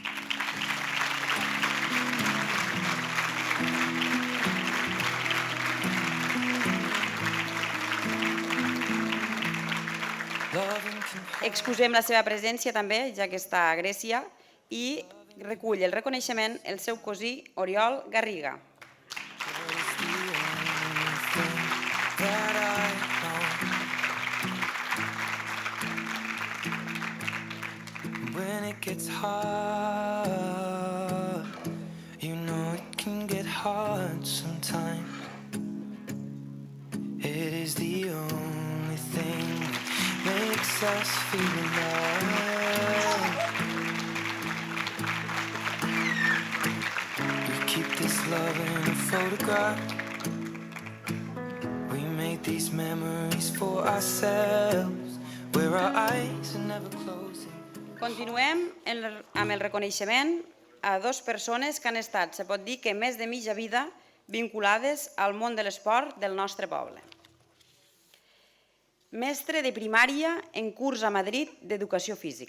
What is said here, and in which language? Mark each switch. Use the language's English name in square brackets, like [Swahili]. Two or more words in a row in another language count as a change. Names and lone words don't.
[Catalan] Excusem la seva presència també, ja que està a Grècia, i recull el reconeixement el seu cosí Oriol Garriga. [English] When it gets hard, you know it can get hard sometimes. It is the only thing that makes us feel alive. We keep this love in a photograph. We make these memories for ourselves, where our eyes are never closing. [Catalan] Continuem amb el reconeixement a dues persones que han estat, se pot dir que més de mitja vida, vinculades al món de l'esport del nostre poble. Mestre de primària en curs a Madrid d'Educació Física.